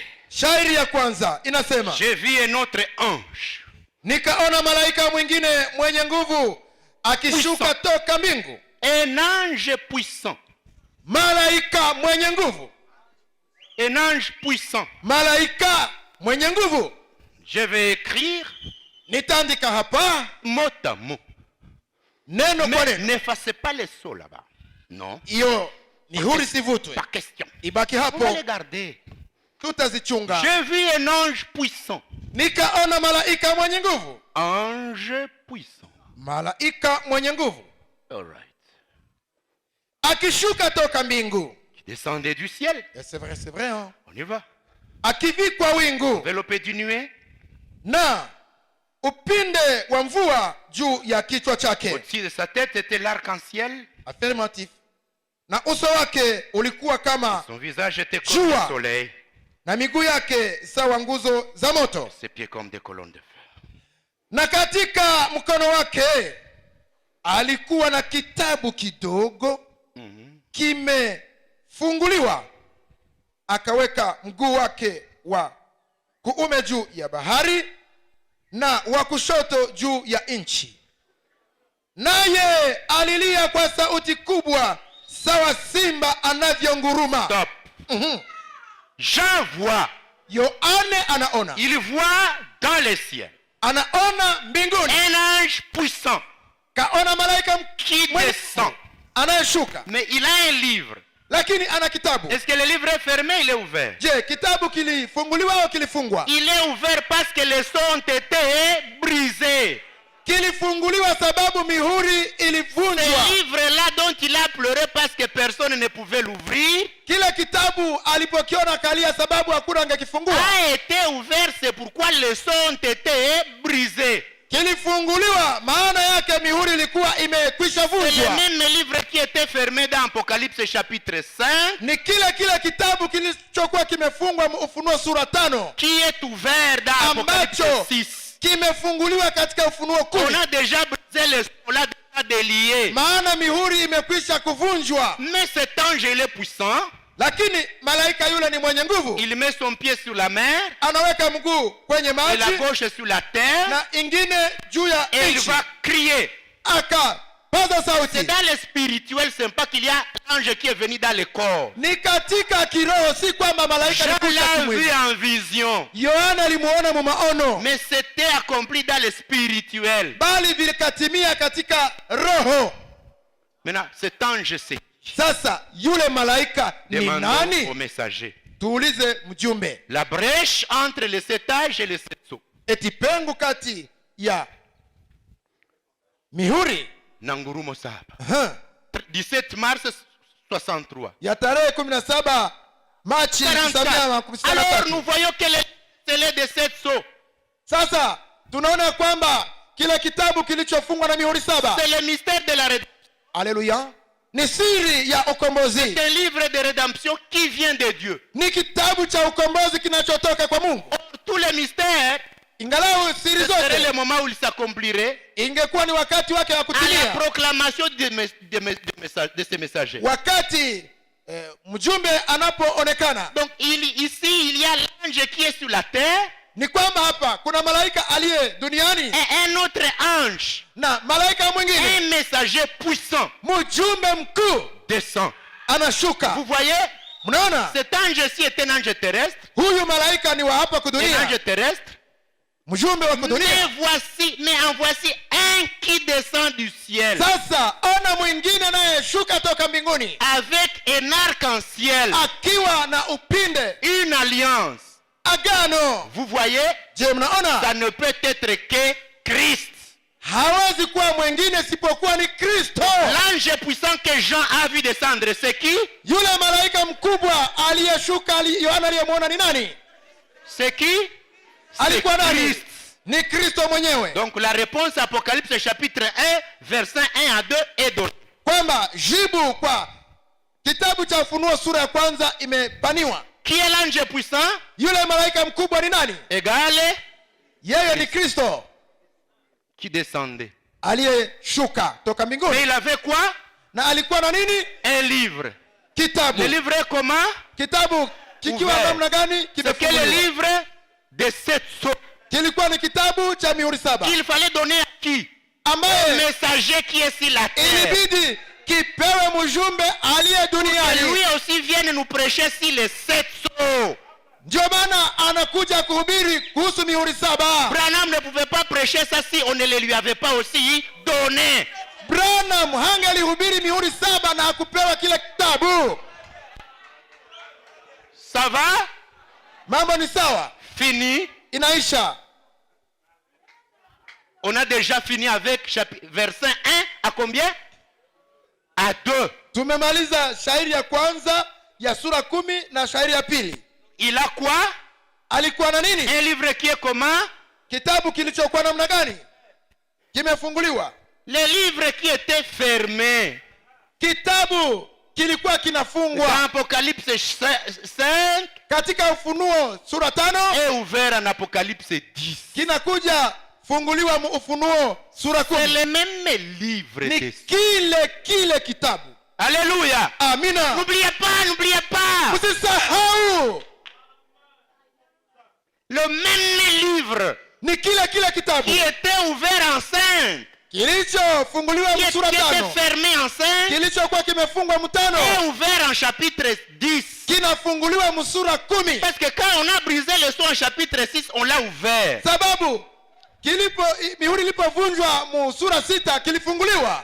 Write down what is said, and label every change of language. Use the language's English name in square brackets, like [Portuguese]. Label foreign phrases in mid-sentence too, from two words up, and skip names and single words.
[Swahili] Shairi ya kwanza inasema, [French] j'ai vu un autre ange. [Swahili] Nikaona malaika mwingine mwenye nguvu akishuka toka mbingu. [French] Un ange puissant. [Swahili] Malaika mwenye nguvu. [French] Un ange puissant. [Swahili] Malaika mwenye nguvu. [French] Je vais écrire. [Swahili] Nitaandika hapa [French] mot à mot. [Swahili] Neno kwa neno. [French] N'effacez pas les sauts là-bas. Non. [Swahili] Iyo ni huri sivutwe. [French] Par question. [Swahili] Ibaki hapo. [French] On va les garder. [Swahili] Tutazichunga. [French] J'ai vu un ange puissant. [Swahili] Nikaona malaika mwenye nguvu. [French] Ange puissant. [Swahili] Malaika mwenye nguvu. [English] All right. [Swahili] Akishuka toka mbingu. [French] Qui descendait du ciel. C'est vrai hein. On y va. [Swahili] Akivikwa wingu. [French] Enveloppé du nuée. [Swahili] Na upinde wa mvua juu ya kichwa chake. [French] Au-dessus de sa tête était l'arc-en-ciel. Affirmatif. [Swahili] Na uso wake ulikuwa kama [French] son visage était comme le soleil. [Swahili] Na miguu yake sawa nguzo za moto. Ses pieds comme des colonnes de feu. Na katika mkono wake alikuwa na kitabu kidogo kimefunguliwa. Akaweka mguu wake wa kuume juu ya bahari na wa kushoto juu ya nchi. Naye alilia kwa sauti kubwa sawa simba anavyonguruma. [French] Stop. Jean voit. [Swahili] Yohane anaona. [French] Il voit dans les cieux. [Swahili] Anaona mbinguni. [French] Un ange puissant. [Swahili] Kaona malaika [French] qui descend. [Swahili] Anayeshuka. [French] Mais il a un livre. [Swahili] Lakini ana kitabu. [French] Est-ce que le livre est fermé, il est ouvert? [Swahili] Je, kitabu kilifunguliwa au kilifungwa? [French] Il est ouvert parce que les sceaux ont été brisés. [Swahili] Kilifunguliwa sababu mihuri ilivunjwa. [French] Ce livre-là dont il a pleuré parce que personne ne pouvait l'ouvrir. [Swahili] Kile kitabu alipokiona kalia sababu hakuna angekifungua. [French] A été ouvert, c'est pourquoi les sceaux ont été brisés. [Swahili] Kilifunguliwa maana yake mihuri ilikuwa imekwisha vunjwa. [French] C'est le même livre qui était fermé dans Apocalypse chapitre 5. [Swahili] Ni kile kitabu kilichokuwa kimefungwa Ufunuo sura 5. [French] Qui est ouvert dans Apocalypse 6. [Swahili] Kimefunguliwa katika Ufunuo 10. [French] On a déjà brisé les sceaux là, déjà déliés. [Swahili] Maana mihuri imekwisha kuvunjwa. [French] Mais cet ange il est puissant. [Swahili] lakini malaika yule ni mwenye nguvu. [French] Il met son pied sur la mer, [Swahili] Anaweka mguu kwenye [French] et la [Swahili] maji [French] gauche sur la terre, [Swahili] na ingine juu ya [French] et il [Swahili] nchi, [French] va crier. [Swahili] akapaza [French] C'est [Swahili] sauti. [French] dans le spirituel, c'est pas qu'il y a l'ange qui est venu dans le corps. [Swahili] Ni katika kiroho, si kwamba malaika [French] Jean [Swahili] alikuja [French] l'a [Swahili] kimwili. [French] vu en vision, [Swahili] Yohana alimuona mu maono, [French] mais c'était accompli dans le spirituel. [Swahili] bali vilikatimia katika roho. [French] Maintenant, cet ange, c'est [Swahili] Sasa yule malaika ni [French] demandons au [Swahili] nani? [French] messager. [Swahili] Tuulize mjumbe. [French] La brèche entre les 7 âges et les 7 sceaux. [Swahili] Eti pengo kati ya mihuri na ngurumo saba. [French] 17 mars 63. [Swahili] ya tarehe 17 Machi 1963. [French] Alors nous voyons que les scellés de 7 sceaux, [Swahili] Sasa tunaona kwamba kile kitabu kilichofungwa na mihuri 7, [French] c'est le mystère de la rédemption. [Swahili] haleluya, ni siri ya ukombozi. [French] C'est un livre de rédemption qui vient de Dieu. [Swahili] Ni kitabu cha ukombozi kinachotoka kwa Mungu. [French] Or, tous les mystères, [Swahili] Ingalau siri [French] ce serait [Swahili] zote [French] le moment où il s'accomplirait [Swahili] ingekuwa ni wakati wake wa [French] à la [Swahili] kutimia, [French] proclamation de ces messagers. [Swahili] wakati mjumbe anapoonekana. [French] Donc ici, il y a l'ange qui est sur la terre [Swahili] Ni kwamba hapa kuna malaika aliye duniani [French] et un autre ange, [Swahili] na malaika mwingine, [French] un messager puissant, [Swahili] mjumbe mkuu [French] descend. [Swahili] anashuka. [French] Vous voyez, [Swahili] Mnaona, [French] cet ange-ci est un ange terrestre, [Swahili] huyu malaika ni wa hapa [French] un [Swahili] kudunia, [French] ange terrestre. [Swahili] mjumbe wa kudunia. [French] Mais en voici un qui descend du ciel [Swahili] Sasa ona mwingine anayeshuka toka mbinguni [French] avec un arc-en-ciel, [Swahili] akiwa na upinde, [French] une alliance. [Swahili] agano. [French] Vous voyez, [Swahili] Je, mnaona [French] ça ne peut être que Christ. [Swahili] hawezi kuwa mwingine isipokuwa ni Kristo. [French] L'ange puissant que Jean a vu descendre, c'est qui? [Swahili] Yule malaika mkubwa aliyeshuka, Yohana aliyemwona ni nani? [French] C'est qui? C'est [Swahili] Alikuwa nani? [French] Christ. [Swahili] Ni Kristo mwenyewe. [French] Donc la réponse Apocalypse chapitre 1, verset 1 à 2 est donnée. [Swahili] Kwamba jibu kwa kitabu cha Ufunuo sura ya kwanza imepaniwa. [French] Qui est l'ange puissant? [Swahili] Yule malaika mkubwa ni nani? [French] Égale [Swahili] Yeye ni Kristo [French] qui descendait. [Swahili] aliyeshuka toka [French] Mais [Swahili] mbinguni. [French] il avait quoi? [Swahili] Na alikuwa na nini? [French] Un livre. [Swahili] Kitabu. [French] Le livre est comment? [Swahili] Kitabu kikiwa [French] Ouvert. [Swahili] namna gani? [French] C'est que le [Swahili] Kimefunguliwa. [French] livre de 7 sceaux. [Swahili] Kilikuwa ni kitabu cha mihuri 7 [French] Il fallait donner à qui? Un [Swahili] ambaye [French] messager qui est sur la terre. [Swahili] ilibidi kipewe mjumbe aliye [French] Et lui [Swahili] duniani. [French] aussi vienne nous prêcher sur les 7 sceaux. [Swahili] Ndio maana anakuja kuhubiri kuhusu mihuri 7. [French] Branham ne pouvait pas prêcher ça si on ne le lui avait pas aussi donné. [Swahili] Branham hangelihubiri mihuri 7 na akupewa kile kitabu. [French] Ça va? [Swahili] Mambo ni sawa, [French] Fini. [Swahili] inaisha. [French] On a déjà fini avec verset 1 à combien? À 2. [Swahili] Tumemaliza shairi ya kwanza ya sura 10 na shairi ya pili. [French] Il a quoi? [Swahili] Alikuwa na nini? [French] Un livre qui est comment? [Swahili] Kitabu kilichokuwa namna gani? Kimefunguliwa. [French] Le livre qui était fermé. [Swahili] Kitabu kilikuwa kinafungwa. [French] Dans Apocalypse 5 [Swahili] Katika Ufunuo sura 5 [French] est ouvert en Apocalypse 10. [Swahili] kinakuja funguliwa Ufunuo sura [French] C'est [Swahili] 10. [French] le même livre. [Swahili] Ni kile kitabu. [French] Alléluia. [Swahili] Amina. [French] N'oubliez pas. [Swahili] Usisahau, [French] Le même livre [Swahili] ni kile kitabu [French] qui était ouvert en 5, [Swahili] kilichofunguliwa [French] qui [Swahili] sura [French] était [Swahili] 5, [French] fermé en 5, [Swahili] kilichokuwa kimefungwa [French] est [Swahili] mtano [French] ouvert en chapitre 10. [Swahili] kinafunguliwa sura 10. [French] Parce que quand on a brisé le son en chapitre 6, on l'a ouvert. [Swahili] Sababu mihuri ilipovunjwa sura 6 kilifunguliwa.